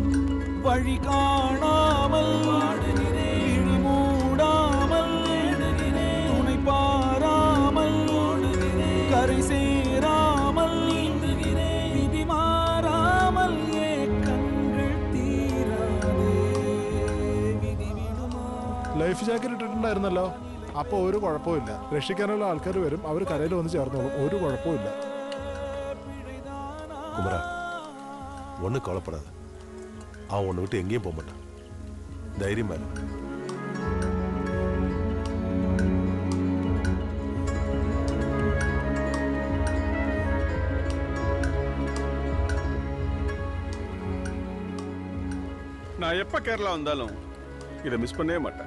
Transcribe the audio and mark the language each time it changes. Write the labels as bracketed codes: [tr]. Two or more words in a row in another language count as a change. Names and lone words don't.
[ta] வழி காணாமல் வாடுகிறேன் மூடாமல் துணை பாராமல் கரை சேராமல் நீந்துகிறேன் விதி மாறாமல் ஏக்கங்கள் தீராதே விதி விடுமா [en] life jacket [ml] ഇട്ടിട്ടുണ്ടായിരുന്നല്ലോ അപ്പോൾ ഒരു കുഴപ്പമില്ല. രക്ഷിക്കാനുള്ള ആൾക്കാർ വരും, അവർ കരയിൽ വന്ന് ചേർന്നോളും, ഒരു കുഴപ്പമില്ല. [ta] குமரா, ஒன்றும் கவலைப்படாத. அவன் உன்னை விட்டு எங்கேயும் போக மாட்டான். தைரியமா இரு. நான் எப்போ கேரளா வந்தாலும் இதை மிஸ் பண்ணவே மாட்டேன்.